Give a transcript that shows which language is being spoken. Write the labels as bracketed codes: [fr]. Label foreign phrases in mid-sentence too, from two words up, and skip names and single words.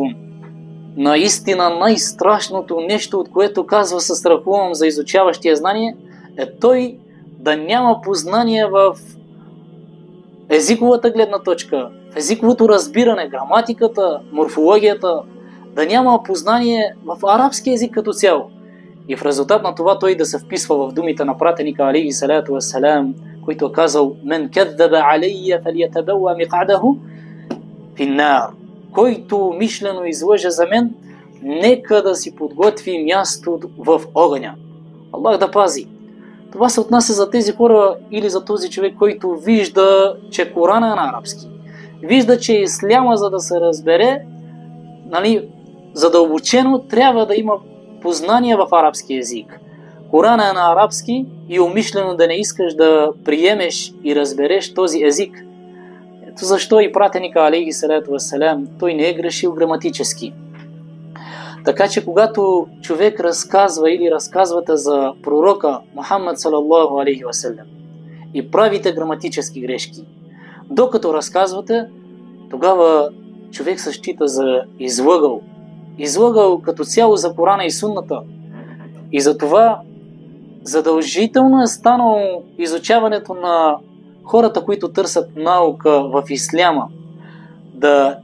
[bg] Наистина най-страшното нещо, от което казва се страхувам за изучаващия знание, е той да няма познание в езиковата гледна точка, в езиковото разбиране, граматиката, морфологията, да няма познание в арабски език като цяло. И в резултат на това той да се вписва в думите на пратеника [ar] عليه الصلاة والسلام, [bg] който е казал: [ar] "من كذب علي فليتبوأ مقعده من النار", [bg] който мишлено излъже за мен, нека да си подготви място в огъня. Аллах да пази. Това се отнася за тези хора или за този човек, който вижда, че Корана е на арабски. Вижда, че исляма, за да се разбере, задълбочено, трябва да има познание в арабски език. Корана е на арабски и умишлено да не искаш да приемеш и разбереш този език. Ето защо и пратеника [ar] عليه الصلاة والسلام, [bg] той не е грешил граматически. Така че когато човек разказва или разказвате за пророка Мухаммад [ar] صلى الله عليه وسلم [bg] и правите граматически грешки, докато разказвате, тогава човек се счита за излъгал. Излъгал като цяло за Корана и сунната. И затова задължително е станало изучаването на хората, които търсят наука в исляма, да